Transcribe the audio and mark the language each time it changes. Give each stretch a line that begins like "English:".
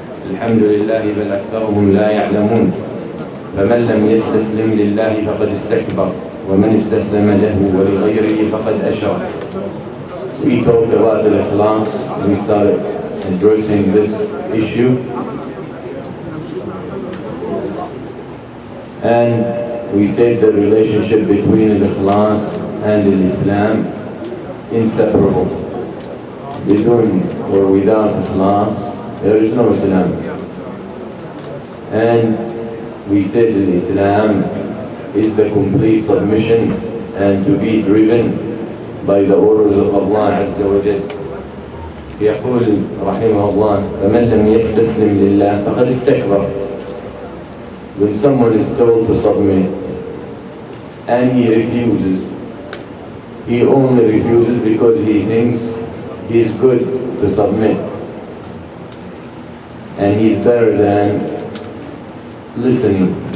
Arabic: الحمد لله بل أكثرهم لا يعلمون. فمن لم يستسلم لله فقد استكبر، ومن استسلم له ولغيره فقد أشرك.
English: We talked about the ikhlas. We started addressing this issue, and we said the relationship between the ikhlas and the Islam inseparable. Between or without ikhlas, there is no Islam. And we said that Islam is the complete submission and to be driven by the orders of Allah Azza wa Jal.
Arabic: يقول رحمه الله: فمن لم يستسلم لله فقد استكبر.
English: When someone is told to submit and he refuses, he only refuses because he thinks he's good to submit and he's better than listening.